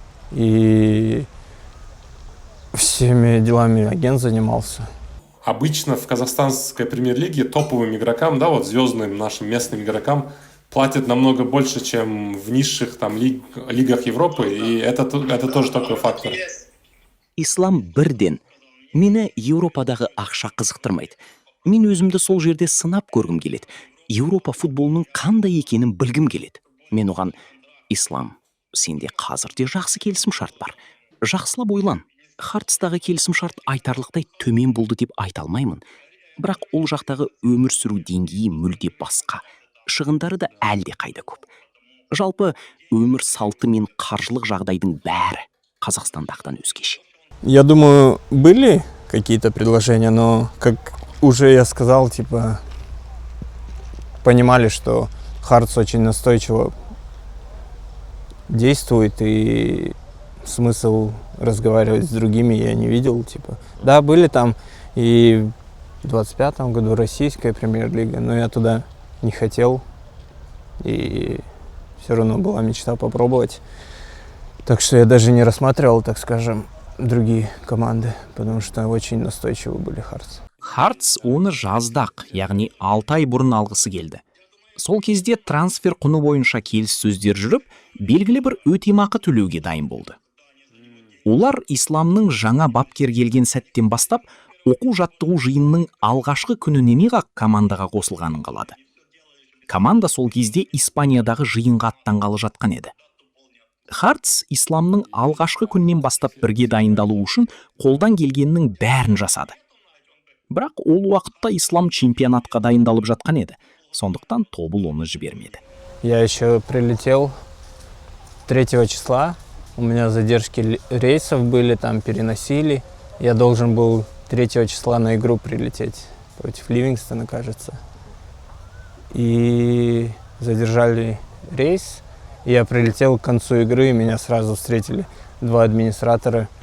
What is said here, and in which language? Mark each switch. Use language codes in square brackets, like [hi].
[ru] И всеми делами агент занимался. Обычно в казахстанской премьер-лиге топовым игрокам, звездным нашим местным игрокам платят намного больше, чем в низших лигах Европы, и это тоже такой фактор. [kk] Ислам бірден, мені Еуропадағы ақша қызықтырмайды. Мен өзімді сол жерде сынап көргім келеді. Еуропа футболының қандай екенін білгім келеді. Мен оған, Ислам, сенде қазірде жақсы келісім шарт бар. Жақсылап ойлан. Хартстағы келісім шарт айтарлықтай төмен болды деп айта алмаймын. Бірақ ол жақтағы өмір сүру деңгейі мүлде басқа. Шығындары да әлде қайда көп. Жалпы өмір салты мен қаржылық жағдайдың бәрі Қазақстандағыдан өзгеше. [ru] Я думаю, были какие-то предложения, но, как уже я сказал, понимали, что Хартс очень настойчиво действует, и смысл разговаривать с другими я не видел. Типа. Да, были там и в 25-м году российская премьер-лига, но я туда не хотел, и все равно была мечта попробовать. Так что я даже не рассматривал, так скажем, другие команды, потому что очень настойчивы были Хартс. [kk] Хартс оны жаздақ, яғни 6 ай бұрын алғысы келді. Сол кезде трансфер құны бойынша келіссөздер жүріп, белгілі бір өтемақы төлеуге дайын болды. Олар исламның жаңа бапкер келген сәттен бастап, оқу-жаттығу жиынның алғашқы күнінен-ақ командаға қосылғанын қалады. Команда сол кезде Испаниядағы жиынға аттанғалы жатқан еді. Хартс исламның алғашқы күннен бастап бірге дайындалу үшін қолдан келгеннің бәрін жасады. Бірақ ол уақытта ислам чемпионатқа дайындалып жатқан еді. Сондықтан тобыл оны жібермеді. [ru] Я еще прилетел 3 числа. У меня задержки рейсов были, там переносили. Я должен был 3 числа на игру прилететь против Ливингстона, кажется. И задержали рейс. Я прилетел к концу игры, и меня сразу встретили 2 администратора.